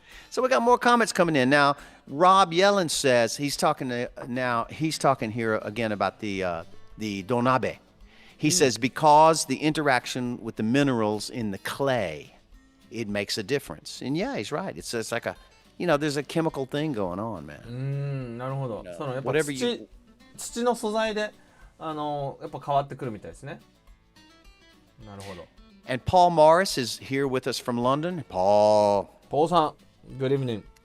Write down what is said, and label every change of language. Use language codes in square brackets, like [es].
[en] So we got more comments coming in. Now, Rob Yellen says he's talking here again about the donabe. He says because the interaction with the minerals in the clay, it makes a difference. And yeah, he's right. It's like a, there's a chemical thing going on, man. [ja] なるほどそのやっぱ [en] Whatever you [ja] 土の素材でやっぱ変わってくるみたいですねなるほど [en] And Paul Morris is here with us from London. Paul. ポーさん Good evening